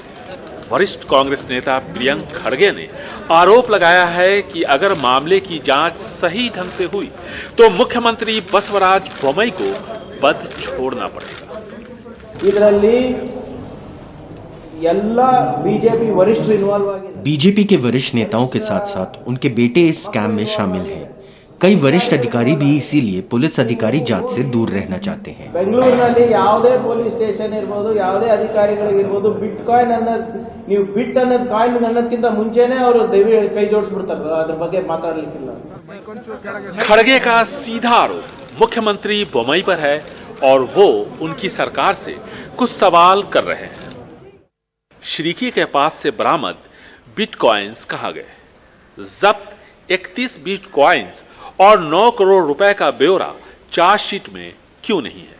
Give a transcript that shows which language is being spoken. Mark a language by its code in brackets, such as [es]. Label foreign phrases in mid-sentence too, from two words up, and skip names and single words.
[hi] वरिष्ठ कांग्रेस नेता प्रियंक खड़गे ने आरोप लगाया है कि अगर मामले की जांच सही ढंग से हुई तो मुख्यमंत्री बसवराज बोम्मई को पद छोड़ना पड़ेगा। बीजेपी के वरिष्ठ नेताओं के साथ साथ उनके बेटे इस स्कैम में शामिल हैं। कई वरिष्ठ अधिकारी भी इसीलिए पुलिस अधिकारी जांच से दूर रहना चाहते हैं। [kn] ಬೆಂಗಳೂರಿನಲ್ಲಿ ಯಾವುದೇ [en] police station [kn] ಇರಬಹುದು, ಯಾವುದೇ ಅಧಿಕಾರಿಗಳಿಗಿರಬಹುದು, ಬಿಟ್ಕಾಯಿನ್ ನೀವು ಬಿಟ್ ಅನ್ನೋದು ಕಾಯಿನ್ ಅನ್ನೋದಕ್ಕಿಂತ ಮುಂಚೆನೆ ಅವರು ಕೈ ಜೋಡಿಸ್ಬಿಡ್ತಾರೆ, ಅದ್ರ ಬಗ್ಗೆ ಮಾತಾಡ್ಲಿಕ್ಕಿಲ್ಲ। [hi] खड़गे का सीधा आरोप मुख्यमंत्री बोम्मई पर है और वो उनकी सरकार से कुछ सवाल कर रहे हैं। श्रीकी के पास से बरामद बिटकॉइंस कहां गए? जब्त 31 बिटकॉइंस और 9 करोड़ रुपए का ब्यौरा चार्जशीट में क्यों नहीं है?